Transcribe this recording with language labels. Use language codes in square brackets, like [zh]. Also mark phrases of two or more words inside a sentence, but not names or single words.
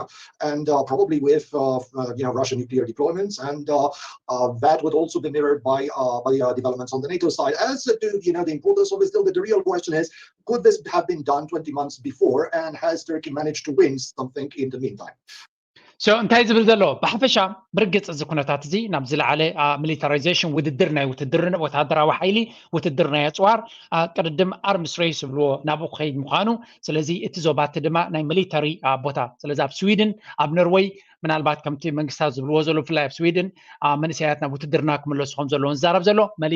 [en] And probably with, Russian nuclear deployments. And that would also be mirrored by developments on the NATO side. As to, the importance of it, still, the real question is, could this have been done 20 months before? And has Turkey managed to win something in the meantime? [ti] እንታይ ዝብል ዘሎ ብሓፈሻ ብርግፅ እዚ ኩነታት እዚ ናብ ዝለዓለ ሚሊታራይዜሽን ውድድር ናይ ውትድርን ወታደራዊ ሓይሊ ውትድር ናይ ኣፅዋር ቅድድም [en] arms race [ti] ዝብልዎ ናብኡ ክኸይድ ምዃኑ ስለዚ እቲ ዞባቲ ድማ ናይ ሚሊታሪ ቦታ ስለዚ ኣብ ስዊድን ኣብ ኖርዌይ ምናልባት ከምቲ መንግስታት ዝብልዎ ዘሎ ብፍላይ ኣብ ስዊድን መንእሰያት ናብ ውትድርና ክምለሱ ከም ዘለዎን ዝዛረብ ዘሎ መሊሱ